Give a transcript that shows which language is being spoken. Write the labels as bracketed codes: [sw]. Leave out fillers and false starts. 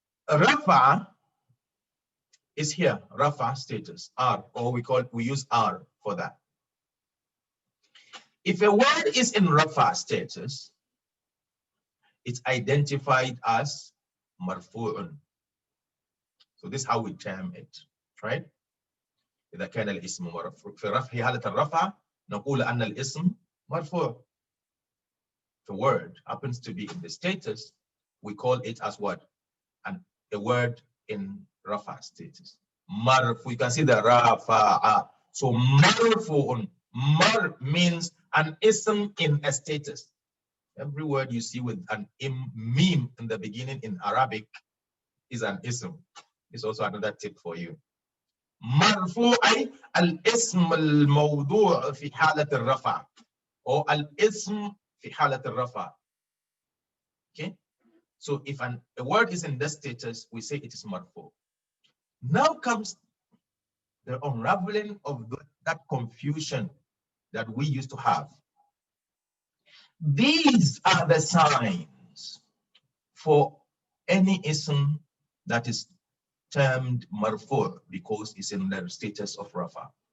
[en] Rafa is here, Rafa status, R, or we use R for that. If a word is in Rafa status, it's identified as marfu'un. So this is how we term it, right? [ar] إذا كان الاسم مرفوع في حالة الرفع نقول أن الاسم مرفوع. [en] If a word happens to be in the status, we call it as what? A word in rafa status. Marfu, you can see the rafa'a. So marfu'un, mar means an ism in a status. Every word you see with an meme in the beginning in Arabic is an ism. It's also another tip for you. [ar] مرفوع أي الاسم الموضوع في حالة الرفع or الاسم في حالة الرفع. [en] Okay, so if a word is in that status, we say it is marfu. Now comes the unraveling of that confusion that we used to have. These are the signs for any ism that is termed marfu because it's in the status of rafa.